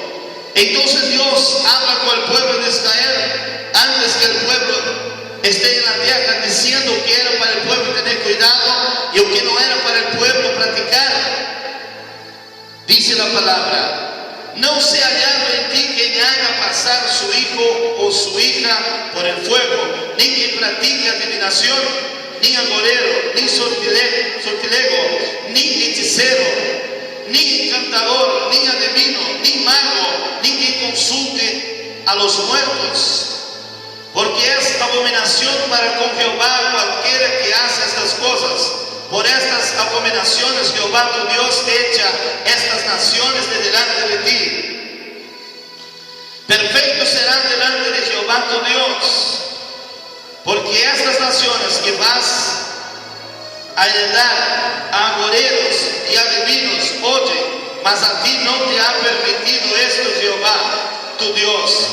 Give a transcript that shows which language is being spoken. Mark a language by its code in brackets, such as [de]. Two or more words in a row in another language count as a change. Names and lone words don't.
[es] Entonces Dios habla con el pueblo de Israel antes que el pueblo esté en la tierra, diciendo que era para el pueblo tener cuidado y lo que no era para el pueblo practicar. Dice la palabra: no se hallado en ti quien haga pasar su hijo o su hija por el fuego, ni quien practique adivinación, ni agorero, ni sortilego, ni hechicero, ni encantador, ni adivino, ni mago, ni quien consulte a los muertos, porque es abominación para con Jehová cualquiera que hace estas cosas. Por estas abominaciones Jehová tu Dios echa estas naciones de delante de ti. Perfectos serán delante de Jehová tu Dios, porque estas naciones que vas a heredar a agoreros y adivinos, oye, mas a ti no te ha permitido esto Jehová tu Dios.